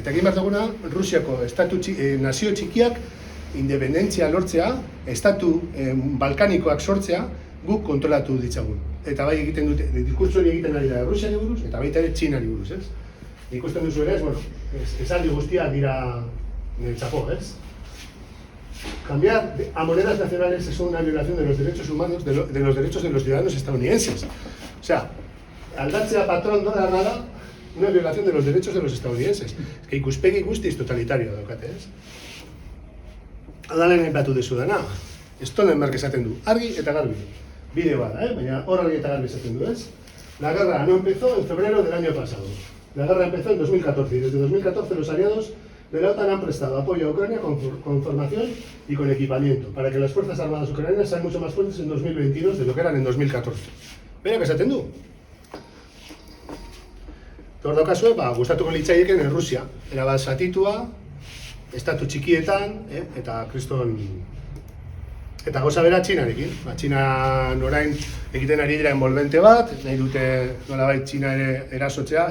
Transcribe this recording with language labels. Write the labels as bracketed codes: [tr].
[eu] Eta egin behar duguna, Rusiako nazio txikiak independentzia lortzea, estatu balkanikoak sortzea, guk kontrolatu ditzagun. Eta bai egiten dute, diskurtso hori egiten ari da Rusiari buruz, eta baita ere Txinari buruz, ez? Ikusten duzu ere, esaldi guztiak dira txapo, ez? [es] Cambiar a monedas nacionales es una violación de los derechos humanos, de los derechos de los ciudadanos estadounidenses. O sea, [eu] aldatzea patrón dolarra da [es] una violación de los derechos de los estadounidenses. Es que [eu] ikuspegi guztiz totalitario daukate, ez? Adalen aipatu dezu dena, Stoltenberg esaten du, argi eta garbi. Bideo bada, baina hor argi eta garbi esaten du, ez? [es] La guerra no empezó en febrero del año pasado. La guerra empezó en 2014 y desde 2014 los aliados de la OTAN han prestado apoyo a Ucrania con formación y con equipamiento para que las fuerzas armadas ucranianas sean mucho más fuertes en 2022 de lo que eran en 2014. [eu] Berak esaten du. Hor daukazue, gustatuko litzaieken Errusia. Erabat zatitua, estatu txikietan, eta kriston... Eta gauza bera Txinarekin. Txina orain egiten ari dira envolvente bat, nahi dute nolabait Txina ere erasotzea.